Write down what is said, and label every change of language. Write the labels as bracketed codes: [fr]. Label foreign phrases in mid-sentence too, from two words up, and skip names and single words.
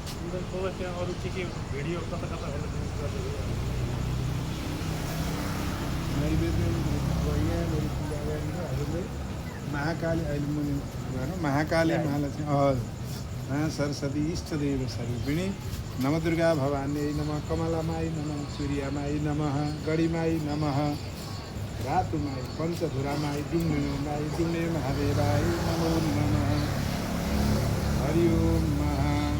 [ne] अन्त तँलाई त्यहाँ अरू के भिडियो कता कता हेर्नु गर्दै नैवेद्य हजुरले महाकाली अहिले मुनि भनौँ महाकाली महालक्ष्मी सरस्वती [sa] इष्टदेव स्वरूपिणी नवदुर्गा भवान्यै नमः कमलामाई नमः सूर्यमाई नमः गढीमाई नमः रातुमाई पञ्चधुरामाई डुम्नेमाई डुम्ने महादेवाय नमो नमः हरि ओम महा